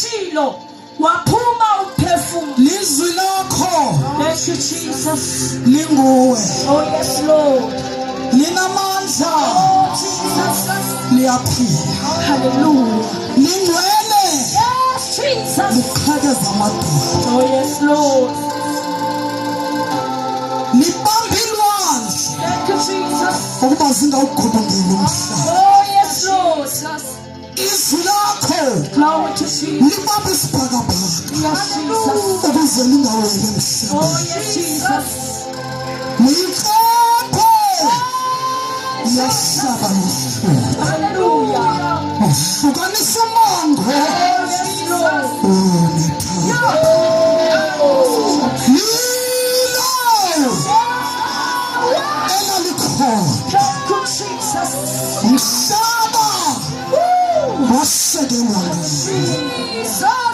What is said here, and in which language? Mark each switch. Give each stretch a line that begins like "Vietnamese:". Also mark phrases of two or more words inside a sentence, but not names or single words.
Zulu: impilo waphuma umphefumulo. Lizwi lakho
English: Thank you, Jesus.
Zulu: linguwe.
English: Oh yes, Lord.
Zulu: Linamandla.
English: Oh Jesus.
Zulu: Liyaphila.
English: Hallelujah.
Zulu: Lingcwele.
English: Yes, Jesus.
Zulu: Liqhakeza amadoda.
English: Oh yes, Lord.
Zulu: Libambe ilwandle
English: Thank you, Jesus.
Zulu: ukuba zingawugubungeli umhlaba.
English: Oh yes, Lord.
Zulu: Izwi lakho
English: Glory to Jesus.
Zulu: libambe isibhakabhaka
English: Yes, Jesus.
Zulu: ukuze lingaweli
English: Oh
Zulu: emhlabeni.
English: yes, Jesus.
Zulu: Liyiqaphe yahlaba luhlupho.
English: Hallelujah.
Zulu: Uhlukanisa umongo.
English: Oh yes, Lord.
Zulu: Lilo elalikhona
English: Thank you, Jesus.
Zulu: umhlaba wasekelwa
English: Jesus.